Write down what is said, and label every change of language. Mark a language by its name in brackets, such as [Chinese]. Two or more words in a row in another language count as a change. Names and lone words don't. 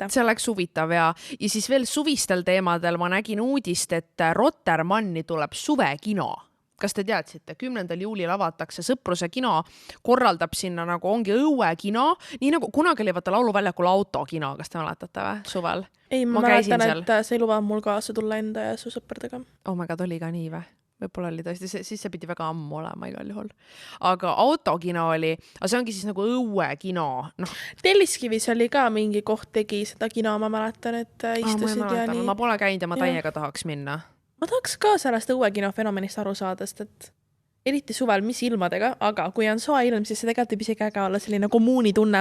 [Estonian] See oleks huvitav ja siis veel suvistel teemadel ma nägin uudist, et Rotermanni tuleb suvekino. Kas te teadsite? 10. juulil avatakse Sõpruse kino, korraldab sinna nagu ongi õuekino, nii nagu kunagi oli vaata lauluväljakul autokino, kas te mäletate või? Suvel? Ei, ma mäletan, et see lubab mul kaasa tulla enda ja su sõpradega. [English] Oh my god, [Estonian] oli ka nii või? Võib-olla oli tõesti, siis see pidi väga ammu olema igal juhul. Aga autokino oli, aga see ongi siis nagu õuekino. Telliskivis oli ka mingi koht tegi seda kino, ma mäletan, et istusid ja nii. Ma pole käinud ja ma täiega tahaks minna. Ma tahaks ka sellest õuekino fenomenist aru saada, et eriti suvel, mis ilmadega, aga kui on soe ilm, siis see tegelikult võib isegi äge olla selline kommuuni tunne.